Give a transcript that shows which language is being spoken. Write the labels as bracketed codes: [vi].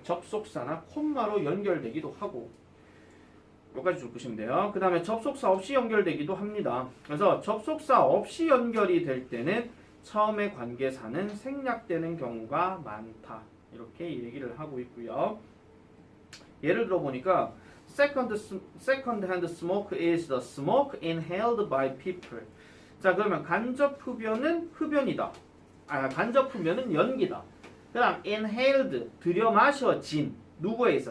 [ko] 접속사나 콤마로 연결되기도 하고 여기까지 줄 것이면 돼요. 그 다음에 접속사 없이 연결되기도 합니다. 그래서 접속사 없이 연결이 될 때는 처음에 관계사는 생략되는 경우가 많다. 이렇게 얘기를 하고 있고요. 예를 들어 보니까 [en] second hand smoke is the smoke inhaled by people. [ko] 자, 그러면 간접 흡연은 흡연이다. 간접 흡연은 연기다. 그 다음 inhaled 들여 마셔진 누구에 의해서?